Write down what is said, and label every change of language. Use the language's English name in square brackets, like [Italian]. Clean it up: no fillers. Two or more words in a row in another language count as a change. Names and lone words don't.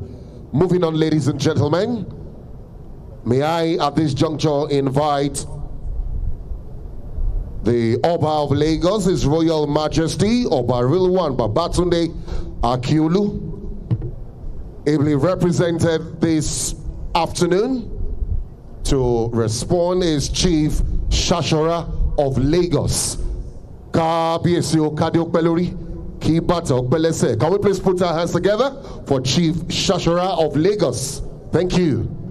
[English] Moving on, ladies and gentlemen, may I at this juncture invite the Oba of Lagos, His Royal Majesty Oba Rilwan Babatunde Akiolu, ably represented this afternoon to respond as Chief Shashara of Lagos. Can we please put our hands together for Chief Shashara of Lagos? Thank you.